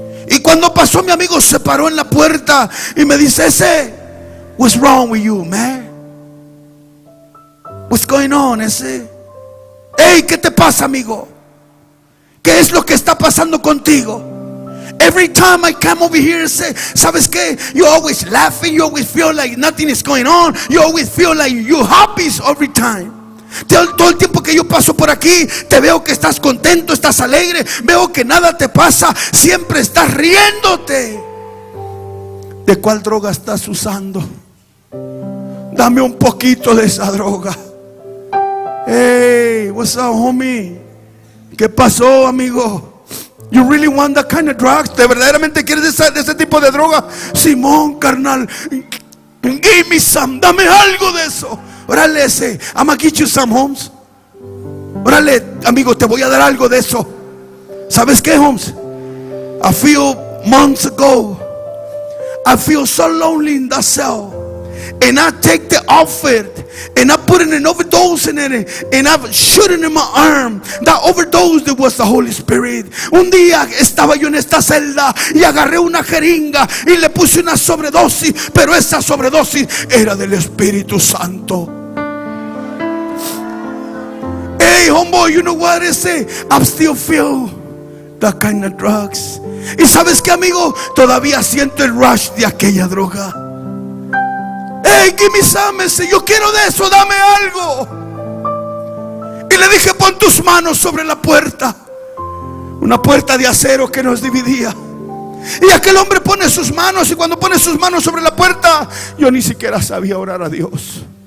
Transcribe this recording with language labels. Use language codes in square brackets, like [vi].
[es] Y cuando pasó mi amigo, se paró en la puerta y me dice: ese, [en] what's wrong with you, man? What's going on, ese? Hey, [es] ¿qué te pasa, amigo? ¿Qué es lo que está pasando contigo? [en] Every time I come over here, say, [es] ¿sabes qué? [en] You always laughing, you always feel like nothing is going on, you always feel like you're happy every time. [es] Todo el tiempo que yo paso por aquí, te veo que estás contento, estás alegre, veo que nada te pasa, siempre estás riéndote. ¿De cuál droga estás usando? Dame un poquito de esa droga. [en] Hey, what's up, homie? [es] ¿Qué pasó, amigo? [en] You really want that kind of drugs? [es] ¿De verdaderamente quieres de ese tipo de droga? Simón, carnal, [en] Give me some, [es] dame algo de eso. Órale, ese, [en] I'm gonna get you some, Holmes. [es] Órale, amigo, te voy a dar algo de eso. ¿Sabes qué, Holmes? [en] A few months ago, I feel so lonely in that cell, and I take the outfit and I put an overdose in it, and I shoot it in my arm. That overdose, that was the Holy Spirit. [es] Un día estaba yo en esta celda y agarré una jeringa y le puse una sobredosis, pero esa sobredosis era del Espíritu Santo. [en] Hey, homeboy, you know what I say? I still feel that kind of drugs. [es] Y sabes qué, amigo, todavía siento el rush de aquella droga. [en] Hey, give me some. [es] Yo quiero de eso, dame algo. Y le dije, pon tus manos sobre la puerta. Una puerta de acero que nos dividía. Y aquel hombre pone sus manos, y cuando pone sus manos sobre la puerta, yo ni siquiera sabía orar a Dios.